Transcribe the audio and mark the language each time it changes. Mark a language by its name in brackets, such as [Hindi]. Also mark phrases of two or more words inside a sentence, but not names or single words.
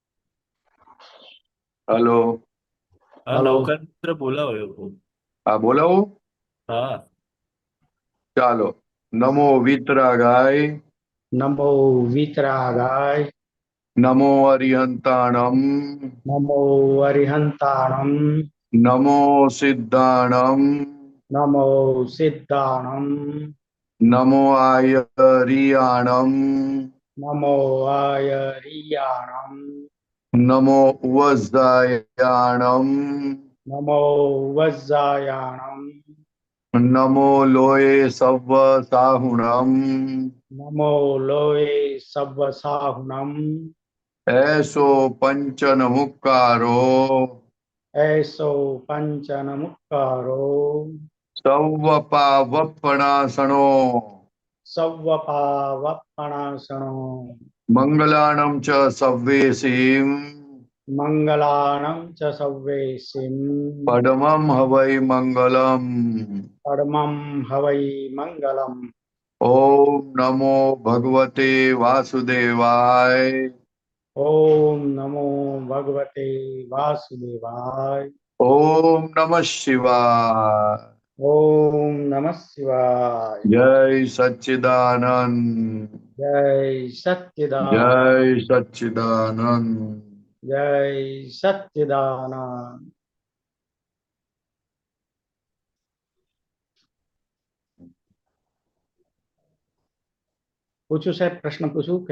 [Gujarati] હલો. [Hindi] हाँ हेलो. नौकार मंत्र बोलाओ એવું. [Gujarati] હા, બોલાવું. [Hindi] हाँ. [Prakrit languages] ચાલો. નમો વિતરાગાય. नमो वीतरागाय. નમો અરિહંતાણમ. नमो अरिहंताणम. નમો સિદ્ધાણમ. नमो सिद्धाणम. નમો આયરિયાણમ. नमो आयरियाणम. નમો ઉવઝાયાણમ. नमो वज्जायाणम. નમો લોય સવ્વ સાહુણમ. नमो लोये सव्वसाहुणम. એસો પંચન મુક્કારો. ऐसो पंचनमुक्कारो. સૌવ પાવપણાસણો. सव्वपावपणासनो. મંગલાણમ ચ સવ્વેસીમ. मंगलानं च सव्वेसिं. પડમમ હવૈ મંગલમ. परमं हवै मंगलम्. [Sanskrit] ઓમ નમો ભગવતે વાસુદેવાય. ओम नमो भगवते वासुदेवाय. ઓમ નમઃ શિવાય. ओम नमः शिवाय. [Gujarati] જય સચ્ચિદાનંદ. जय જય सच्चिदानंद. સચ્ચિદાનંદ. जय सच्चिदानंद. પૂછું સાહેબ, પ્રશ્ન પૂછું કે?